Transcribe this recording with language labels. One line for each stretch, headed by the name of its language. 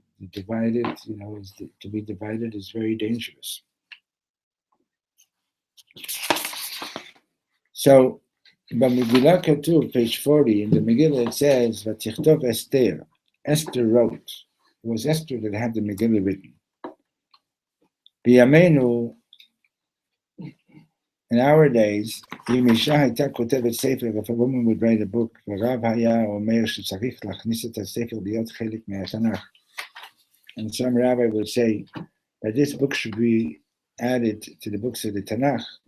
English: Divided. To be divided is very dangerous. So, but Megillah Katuv, page 40 in the Megillah, it says, "Vatichtov Esther." Esther wrote. It was Esther that had the Megillah written.
Hebrew: B'yameinu,
English: in our days,
Hebrew: אם אישה הייתה כותבת ספר,
English: if a woman would write a book,
Hebrew: ורב היה אומר שצריך להכניס את הספר להיות חלק מהתנ"ך.
English: And some rabbi would say that this book should be added to the books of the Tanakh.